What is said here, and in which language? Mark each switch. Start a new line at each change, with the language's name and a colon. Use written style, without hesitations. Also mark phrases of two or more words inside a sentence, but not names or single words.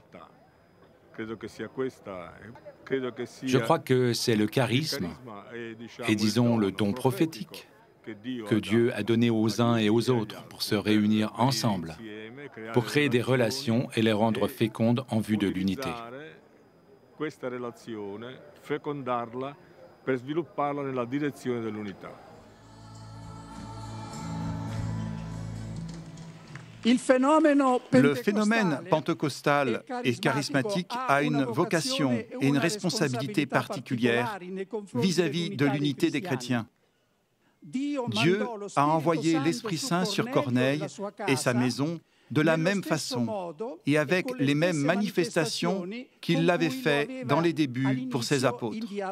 French: Je crois que c'est le charisme et, disons, le don prophétique que Dieu a donné aux uns et aux autres pour se réunir ensemble, pour créer des relations et les rendre fécondes en vue de l'unité.
Italian: questa relazione, fecondarla per svilupparla nella direzione dell'unità.
French: Le phénomène pentecostal et charismatique a une vocation et une responsabilité particulière vis-à-vis de l'unité des chrétiens. Dieu a envoyé l'Esprit Saint sur Corneille et sa maison de la même façon et avec les mêmes manifestations qu'il l'avait fait dans les débuts pour ses apôtres.